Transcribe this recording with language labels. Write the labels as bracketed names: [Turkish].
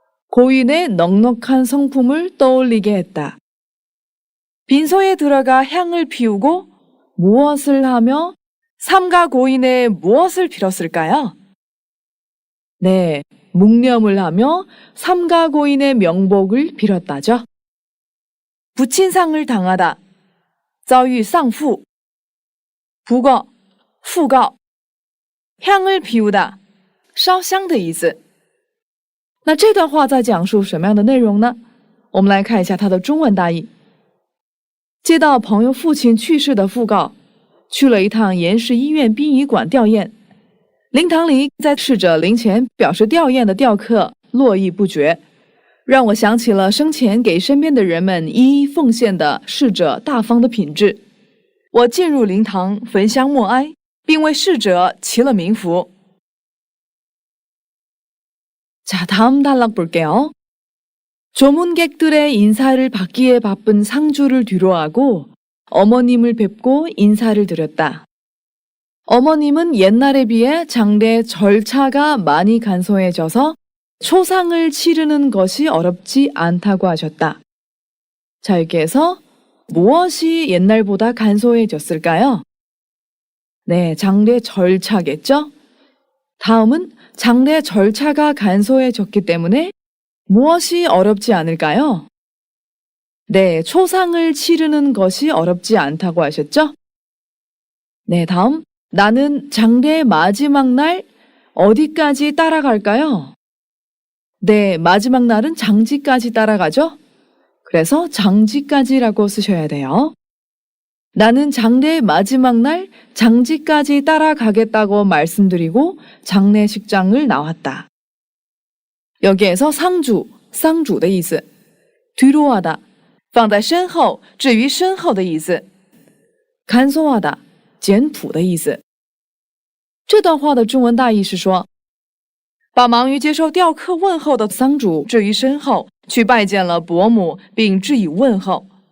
[Korean] 고인의 넉넉한 성품을 떠올리게 했다. 빈소에 들어가 향을 피우고 무엇을 하며 삼가 고인의 무엇을 빌었을까요? 네, 묵념을 하며 삼가 고인의 명복을 빌었다죠. 부친상을 당하다, [Chinese] 遭遇丧父, [Korean] 부거, 讣告, 향을 피우다, [Chinese] 烧香的意思。那这段话在讲述什么样的内容呢？我们来看一下它的中文大意。接到朋友父亲去世的讣告，去了一趟延世医院殡仪馆吊唁。灵堂里在逝者灵前表示吊唁的吊客络绎不绝，让我想起了生前给身边的人们一一奉献的逝者大方的品质。我进入灵堂焚香默哀，并为逝者祈了冥福。 [Korean] 자, 다음 단락 볼게요. 조문객들의 인사를 받기에 바쁜 상주를 뒤로하고 어머님을 뵙고 인사를 드렸다. 어머님은 옛날에 비해 장례 절차가 많이 간소해져서 초상을 치르는 것이 어렵지 않다고 하셨다. 자, 여기에서 무엇이 옛날보다 간소해졌을까요? 네, 장례 절차겠죠? 다음은 장례 절차가 간소해졌기 때문에 무엇이 어렵지 않을까요? 네, 초상을 치르는 것이 어렵지 않다고 하셨죠? 네, 다음. 나는 장례 마지막 날 어디까지 따라갈까요? 네, 마지막 날은 장지까지 따라가죠? 그래서 장지까지라고 쓰셔야 돼요. 나는 장례 마지막 날 장지까지 따라가겠다고 말씀드리고 장례식장을 나왔다. 여기에서 상주, 쌍주的意思, 뒤로 하다, [Chinese] 放在身后至于身后的意思, [Korean] 간소하다, [Chinese] 简朴的意思。这段话的中文大意是说，把忙于接受吊客问候的丧主置于身后，去拜见了伯母，并致以问候。